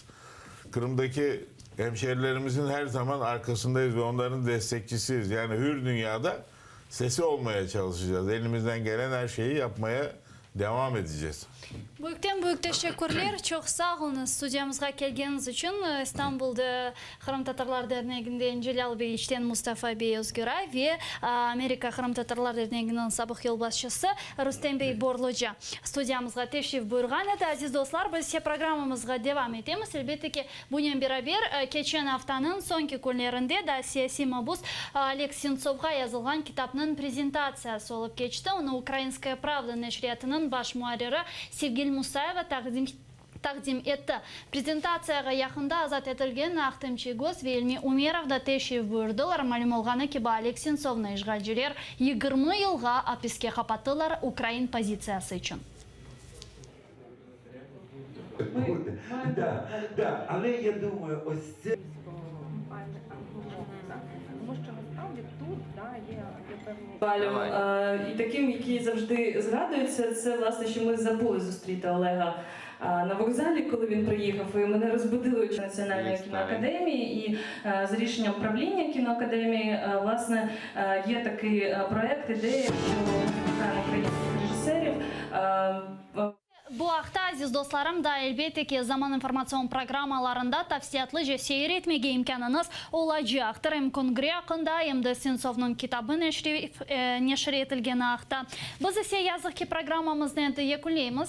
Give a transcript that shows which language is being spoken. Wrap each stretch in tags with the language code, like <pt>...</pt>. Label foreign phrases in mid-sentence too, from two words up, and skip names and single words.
<tr>Kırım'daki hemşerilerimizin her zaman arkasındayız ve onların destekçisiyiz. Yani hür dünyada sesi olmaya çalışacağız. Elimizden gelen her şeyi yapmaya devam edeceğiz. Büyük teşekkürler.</tr> <crh>Çok sağ olun stüdyamızga gelgeniz için. İstanbul'da Kırım Tatarlar Derneği'nde Celal Bey İçten Mustafa Bey Özgüray ve Amerika Kırım Tatarlar Derneği'nin sabık yol başçısı Rustem Bey Borluca stüdyamızga teşrif buyurgan edi. Aziz dostlar, biz programımızga devam edemiz. Elbette ki bununla beraber geçen haftanın sonki günlerinde da siyasi mabus Oleg Sentsov'a yazılgan kitapının prezentasyası olup geçti. Onu Ukrayinskaya Pravda neşriyatının baş muharriri Sevgili Musayeva takdim etti. Prezentatsiyaga yakında azat etilgen Aqtamchi Gos ve Ilmi Umerov da teşrif buyurdular. Malum olgаны ki Oleg Sentsov'ni işgalciler 20 yılga hapisке kapattılar Ukrayin pozitsiyası için.</crh> <uk>Да, але я думаю, ось це... І таким, який завжди згадується, це власне, що ми забули зустріти Олега на вокзалі, коли він приїхав, і мене розбудили очі Національної кіноакадемії, і за рішенням правління кіноакадемії, власне, є такий проєкт, ідея, що ми українських режисерів.</uk> <crh>Bu haqda aziz dostlarım da elbette ki zaman informasyon programmalarında tavsiyatlıca seyir etmege imkanınız olacaktır. Hem kongre hakkında hem de Sentsov'un kitabı neşr etilgeni haqda. Biz ise yazık ki programımızda endi yekunlaymiz.</crh>